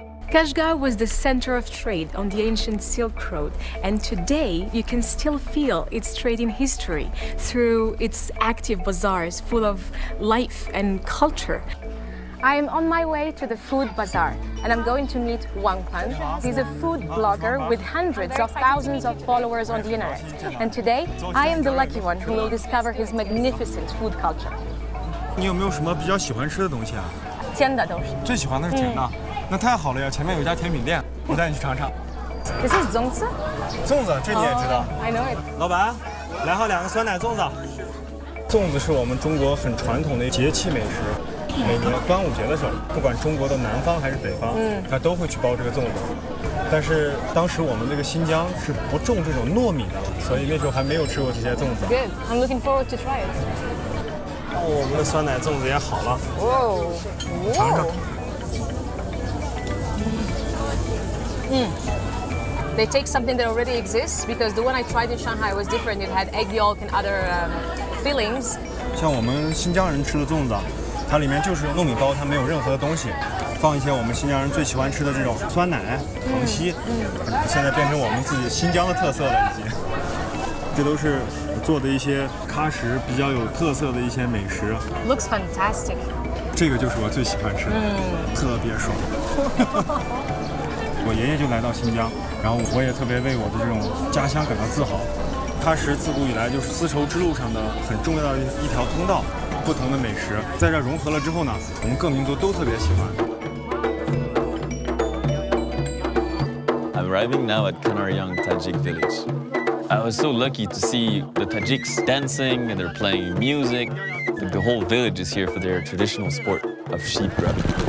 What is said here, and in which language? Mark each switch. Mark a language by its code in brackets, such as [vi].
[en] Kashgar was the center of trade on the ancient Silk Road, and today you can still feel its trading history through its active bazaars full of life and culture. I am on my way to the food bazaar, and I'm going to meet Wang Pan. He's a food blogger with hundreds of thousands of followers on the internet. And today, I am the lucky one who will discover his magnificent food culture. [zh] 你有没有什么比较喜欢吃的东西啊？甜的东西。最喜欢的是甜的，那太好了呀！前面有一家甜品店，我带你去尝尝。 [en] This is 粽子。 [zh] 粽子，这你也知道。 [en] I know it。 [zh] 老板，来好2个酸奶粽子。粽子是我们中国很传统的节气美食。每年端午节的时候，不管中国的南方还是北方，它都会去包这个粽子。但是当时我们这个新疆是不种这种糯米的，所以那时候还没有吃过这些粽子。 [en] Good. I'm looking forward to try it. [zh] 我们的酸奶粽子也好了。 Whoa. 尝尝。 [en] They take something that already exists because the one I tried in Shanghai was different. It had egg yolk and other fillings. [zh] 像我们新疆人吃的粽子，它里面就是糯米包，它没有任何的东西，放一些我们新疆人最喜欢吃的这种酸奶、糖稀，现在变成我们自己新疆的特色了，已经。这都是做的一些喀什比较有特色的一些美食。 [en] Looks fantastic. [zh] 这个就是我最喜欢吃的，特别爽。我爷爷就来到新疆，然后我也特别为我的这种家乡感到自豪。喀什自古以来就是丝绸之路上的很重要的一条通道，不同的美食在这融合了之后呢，我们各民族都特别喜欢。 [en] I'm arriving now at Kanaryang Tajik village. I was so lucky to see the Tajiks dancing and they're playing music. The whole village is here for their traditional sport of sheep grabbing.